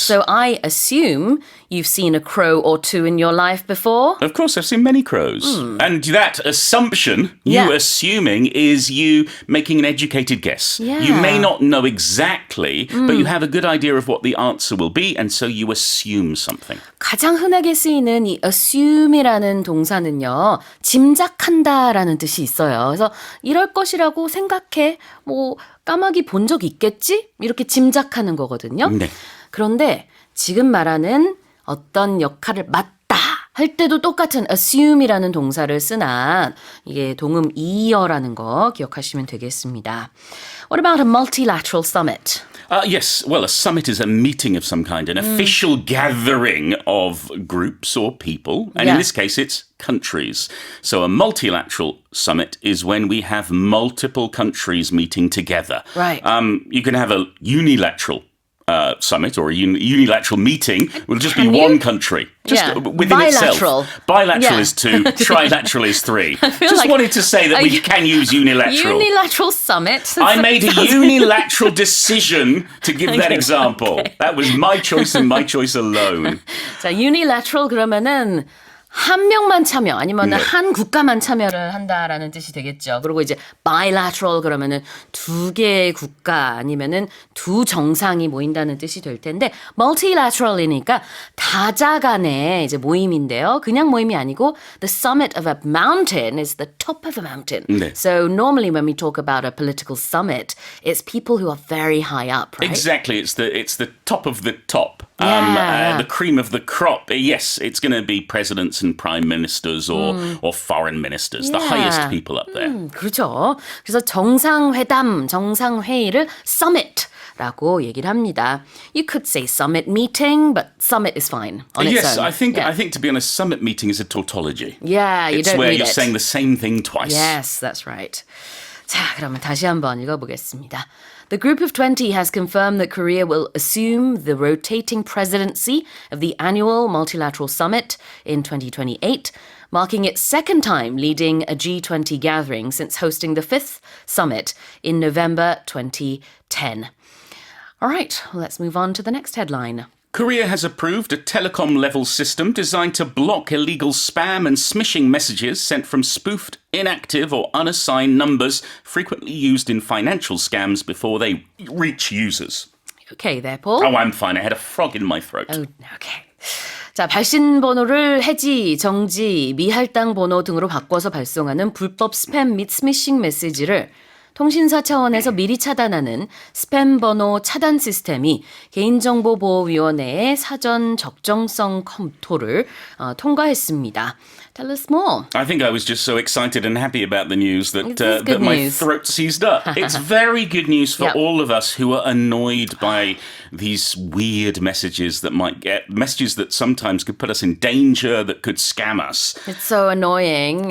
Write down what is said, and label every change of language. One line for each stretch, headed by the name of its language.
English: So I assume you've seen a crow or two in your life before. Of course, I've seen many crows. And that assumption, Yeah. you assuming, is you making an educated guess. You Yeah. may not know exactly, but you have a good idea of what the answer will be, and so you assume something.
Korean: 가장 흔하게 쓰이는 이 assume이라는 동사는요, 짐작한다라는 뜻이 있어요. 그래서 이럴 것이라고 생각해, 까마귀 본 적 있겠지? 이렇게 짐작하는 거거든요. 네. 그런데 지금 말하는 어떤 역할을 맡다 할 때도 똑같은 assume이라는 동사를 쓰나 이게 동음 이어라는 거 기억하시면 되겠습니다.
English: What about a multilateral summit? Yes, well, a summit is a meeting of some kind, an official gathering of groups or people. And Yeah. in this case, it's countries. So a multilateral summit is when we have multiple countries meeting together. Right. You can have a unilateral summit or a unilateral meeting. Will just be Can you? one country. Just Yeah. within Bilateral. itself. Bilateral Yeah. is 2, trilateral is 3. Just like- wanted to say that we can use unilateral. Unilateral summit? I made a unilateral decision to give that example. That was my choice and my choice alone.
Korean: 자, unilateral 그러면은 한 명만 참여 아니면 네. 한 국가만 참여를 한다라는 뜻이 되겠죠. 그리고 이제 bilateral 그러면은 두 개의 국가 아니면은 두 정상이 모인다는 뜻이 될 텐데 multilateral이니까 다자간의 이제 모임인데요. 그냥 모임이 아니고
English: the summit of a mountain is the top of a mountain.
Korean: 네.
English: So normally when we talk about a political summit, it's people who are very high up, right? Exactly, it's the top of the top, Yeah. the cream of the crop. Yes, it's going to be presidents and prime ministers or foreign ministers, the highest people up there.
Korean: 그렇죠. 그래서 정상회담, 정상회의를 summit라고 얘기를 합니다.
English: You could say summit meeting, but summit is fine on its Yes, own. I think Yeah. to be honest, summit meeting is a tautology. Yeah, you It's don't where need you're it. saying the same thing twice. Yes, that's right.
Korean: 자, 그러면 다시 한번 읽어보겠습니다.
English: The Group of 20 has confirmed that Korea will assume the rotating presidency of the annual multilateral summit in 2028, marking its second time leading a G20 gathering since hosting the fifth summit in November 2010. All right, let's move on to the next headline. Korea has approved a telecom-level system designed to block illegal spam and smishing messages sent from spoofed, inactive or unassigned numbers frequently used in financial scams before they reach users. Okay there, Paul. Oh, I'm fine. I had a frog in my throat. Oh, okay.
Korean: 자, 발신 번호를 해지, 정지, 미할당 번호 등으로 바꿔서 발송하는 불법 스팸 및 스미싱 메시지를 통신사 차원에서 미리 차단하는 스팸 번호 차단 시스템이 개인정보보호위원회의 사전 적정성 검토를 통과했습니다.
English: Tell us more. I think I was just so excited and happy about the news that, This is good that my news. throat seized up. It's very good news for Yep. all of us who are annoyed by these weird messages that might get, messages that sometimes could put us in danger, that could scam us. It's so annoying